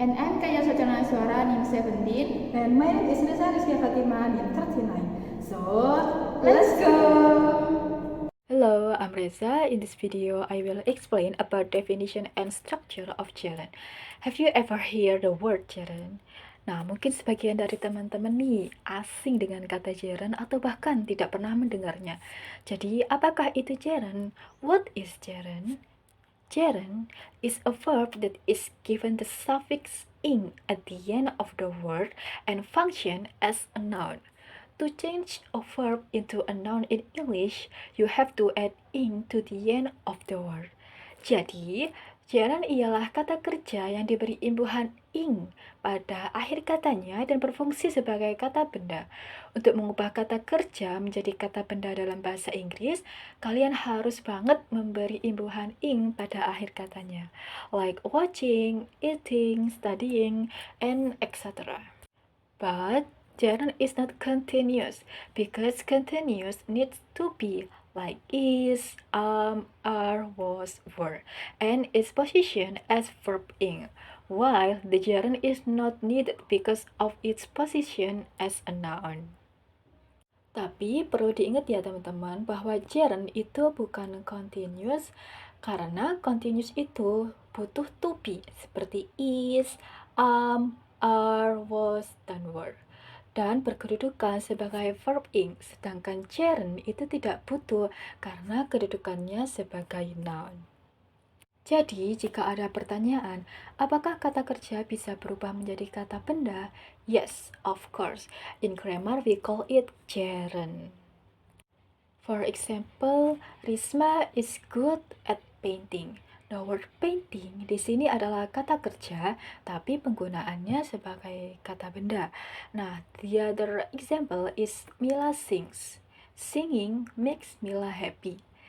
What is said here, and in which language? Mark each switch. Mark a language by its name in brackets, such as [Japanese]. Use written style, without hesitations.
[English] And I'm Kaya Socana Suara, NIM 17. And my name is Reza Rizky Fatima, NIM 39. So, let's go! Hello, I'm Reza. In this video, I will explain about definition and structure of gerund. Have you ever heard the word gerund? [Indonesian] Nah, mungkin sebagian dari teman-teman nih asing dengan kata gerund atau bahkan tidak pernah mendengarnya. Jadi, apakah itu gerund? [English] What is gerund? Gerund is a verb that is given the suffix ing at the end of the word and function as a noun. To change a verb into a noun in English, you have to add ing to the end of the word. [Indonesian] Jadi, gerund ialah kata kerja yang diberi imbuhan ing pada akhir katanya dan berfungsi sebagai kata benda. Untuk mengubah kata kerja menjadi kata benda dalam bahasa Inggris, kalian harus banget memberi imbuhan ing pada akhir katanya, [English] like watching, eating, studying, and etc. But gerund is not continuous because continuous needs to be like is, are, was, were, and its position as verb ing, while the gerund is not needed because of its position as a noun. [Indonesian] Tapi perlu diingat ya teman-teman bahwa gerund itu bukan continuous karena continuous itu butuh to be seperti is, are, was, dan were dan berkedudukan sebagai verb ing, sedangkan gerund itu tidak butuh karena kedudukannya sebagai noun. Jadi, jika ada pertanyaan, apakah kata kerja bisa berubah menjadi kata benda? [English] Yes, of course. In grammar, we call it gerund. For example, Risma is good at painting. The word painting [Indonesian] di sini adalah kata kerja, tapi penggunaannya sebagai kata benda. [English] Nah, the other example is Mila sings. Singing makes Mila happy.